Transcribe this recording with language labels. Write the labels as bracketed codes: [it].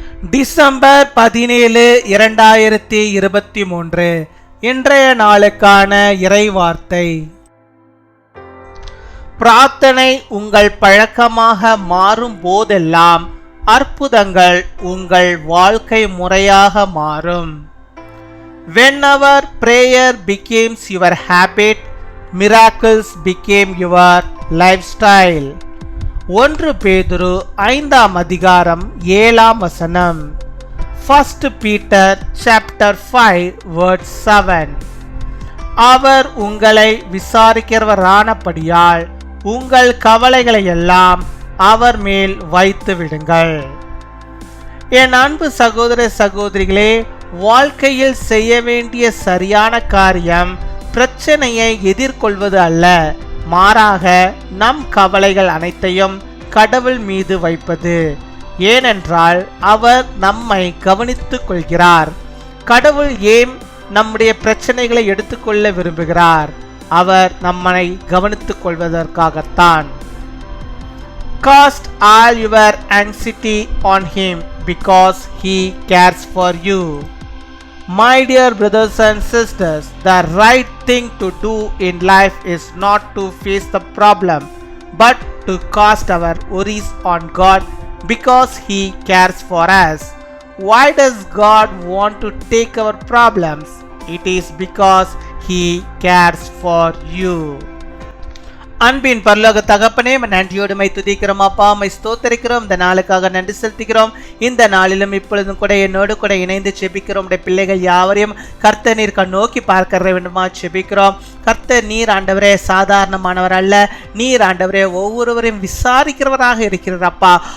[ta] December 17, 2023 இன்றைய நாளுக்கான இறைவார்த்தை. பிரார்த்தனை உங்கள் பழக்கமாக மாறும் போதெல்லாம் அற்புதங்கள் உங்கள் வாழ்க்கை முறையாக மாறும். [en] Whenever prayer becomes your habit, miracles became your lifestyle. [ta] 1 பேதுரு 5 அதிகாரம் 7 [en] 1 Peter chapter 5 verse 7. [ta] அவர் உங்களை விசாரிக்கிறவரானபடியால் உங்கள் கவலைகளை எல்லாம் அவர் மேல் வைத்து விடுங்கள். என் அன்பு சகோதர சகோதரிகளே, வாழ்க்கையில் செய்ய வேண்டிய சரியான காரியம் பிரச்சனையை எதிர்கொள்வது அல்ல, மாறாக நம் கவலைகள் அனைத்தையும் கடவுள் மீது வைப்பது. ஏனென்றால் அவர் நம்மை கவனித்துக் கொள்கிறார். கடவுள் ஏன் நம்முடைய பிரச்சனைகளை எடுத்துக்கொள்ள விரும்புகிறார்? அவர் நம்மை கவனித்துக் கொள்வதற்காகத்தான். [en] Cast all your anxiety on him because he cares for you. My dear brothers and sisters, the right thing to do in life is not to face the problem, but to cast our worries on God because he cares for us. Why does God want to take our problems? It is because he cares for you. [ta] அன்பின் பரலோக தகப்பனே, நன்றியோடு my துதிக்கிறோம் அப்பா, my ஸ்தோத்தரிக்கிறோம். இந்த நாளுக்காக நன்றி செலுத்துகிறோம். இந்த நாளிலும் இப்பொழுதும் கூட என்னோடு கூட இணைந்து செபிக்கிறோம். உடைய பிள்ளைகள் யாவரையும் கர்த்தர் நீர் நோக்கி பார்க்க வேண்டுமா செபிக்கிறோம். கர்த்தர் நீர் ஆண்டவரே சாதாரணமானவர் அல்ல, நீர் ஆண்டவரே ஒவ்வொருவரையும் விசாரிக்கிறவராக இருக்கிறார் அப்பா.